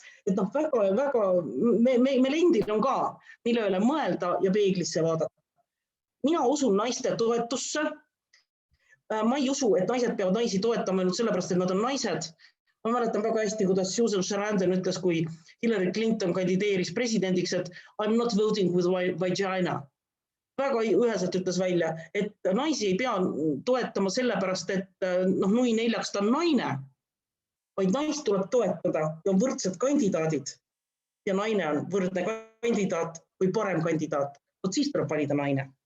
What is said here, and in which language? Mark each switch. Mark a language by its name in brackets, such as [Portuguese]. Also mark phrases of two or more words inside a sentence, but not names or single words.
[Estonian] Et väga, meil endil on ka, mille üle mõelda ja peeglisse vaadata. Mina usun naiste toetusse. Ma ei usu, et naised peavad naisi toetama ainult sellepärast, et nad on naised. Ma mäletan väga hästi, kuidas Susan Sarandon ütles, kui Hillary Clinton kandideeris presidendiks, et [English] I'm not voting with vagina. [Estonian] Väga üheselt ütles välja, et naisi ei pea toetama sellepärast, et nui neljaks ta on naine, vaid naist tuleb toetada ja on võrdsed kandidaadid. Ja naine on võrdne kandidaat või parem kandidaat. Siis tuleb valida naine.